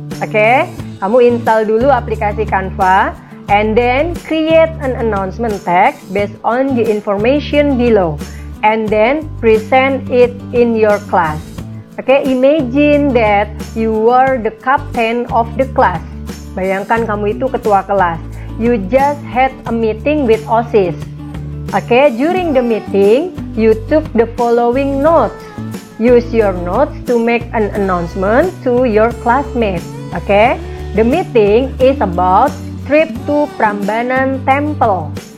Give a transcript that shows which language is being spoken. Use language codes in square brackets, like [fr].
[en] Oke, [id] kamu install dulu aplikasi Canva [en] and then create an announcement text based on the information below and then present it in your class. Oke, imagine that you are the captain of the class. [id] Bayangkan kamu itu ketua kelas. [en] You just had a meeting with OSIS. Okay, during the meeting, you took the following notes. Use your notes to make an announcement to your classmates. Okay, the meeting is about trip to Prambanan Temple.